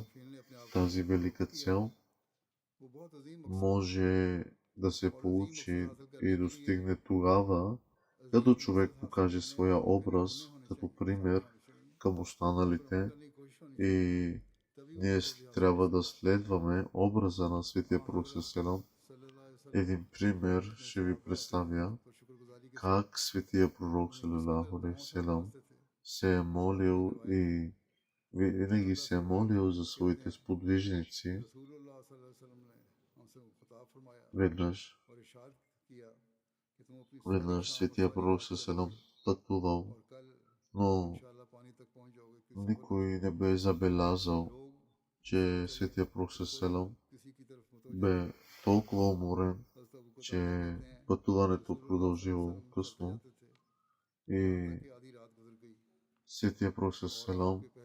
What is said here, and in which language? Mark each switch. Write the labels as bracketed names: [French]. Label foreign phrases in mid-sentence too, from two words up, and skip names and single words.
[Bulgarian] Тази велика цел може да се получи и достигне тогава, като човек покаже своя образ като пример към останалите, и ние трябва да следваме образа на светия пророк селам. Един пример ще ви представя как светия пророк [Arabic] صلى الله عليه وسلم [Bulgarian] се е молил и винаги се е молил за своите сподвижници. Веднъж светия пророк селам пътувал, но никой не бе забелязал, че светия пророк селам бе толкова уморен, че пътуването продължило късно и светия пророк селам